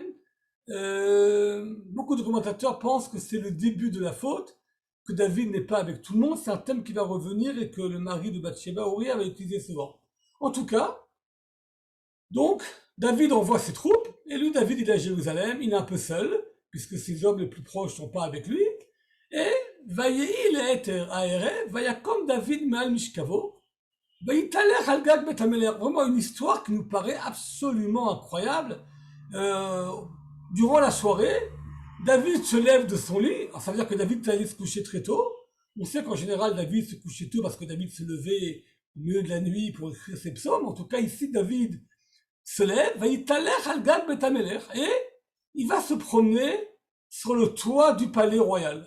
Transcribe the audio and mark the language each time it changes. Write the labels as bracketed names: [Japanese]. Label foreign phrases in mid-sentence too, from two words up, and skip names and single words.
[French] Beaucoup de commentateurs pensent que c'est le début de la faute, que David n'est pas avec tout le monde. C'est un thème qui va revenir et que le mari de Bathsheba, Uriah, va utiliser souvent. En tout cas, donc, David envoie ses troupes, et lui, David, il est à Jérusalem, il est un peu seul, puisque ses hommes les plus proches sont pas avec lui, et [Hebrew] ויהי לעת הערב ויקם דוד מעל משכבו ויתהלך על גג בית המלך. [French] Vraiment une histoire qui nous paraît absolument incroyable. Durant la soirée, David se lève de son lit. Alors, ça veut dire que David allait se coucher très tôt. On sait qu'en général, David se couchait tôt parce que David se levait au milieu de la nuit pour écrire ses psaumes. En tout cas, ici, David se lève, [Hebrew] ויתהלך על גג בית המלך, [French] et il va se promener sur le toit du palais royal.